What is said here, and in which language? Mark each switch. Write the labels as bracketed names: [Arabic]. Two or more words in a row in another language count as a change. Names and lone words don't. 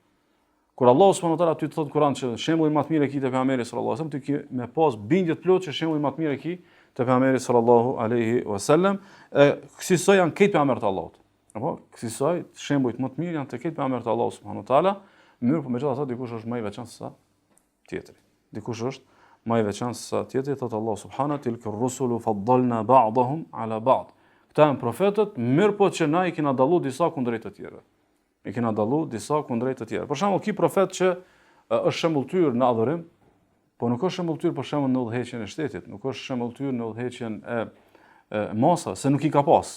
[Albanian] Kur Allahu subhanahu wa taala ty të thotë Kur'an që shembulli më të mirë e ki te pejgamberi [Arabic] صلى الله عليه وسلم, [Albanian] ti ke me pas bindje të plotë që shembulli më të mirë e ki te pejgamberi [Arabic] صلى الله عليه وسلم, [Albanian] kësaj janë këtë pejgamberët e Allahut. Apo kësaj shembujt më të mirë janë te këtë pejgamberët e Allahut [Arabic] سبحانه وتعالى, [Albanian] mirë po megjithatë dikush është më i veçantë se tjetri. Dikush është më i veçantë se tjetri, thotë Allah [Arabic] سبحانه تلك الرسل فضلنا بعضهم على بعض. [Albanian] Këta janë profetët, mirë po që na i kena dallu disa kundrejt të tjerëve. I kena dallu disa kundrejt të tjerëve. Për shembull, ki profet që është shembulltyr në adhurim, po nuk është shembulltyr për shembull në udhëheqjen e shtetit, nuk është shembulltyr në udhëheqjen e masa, se nuk i ka pas.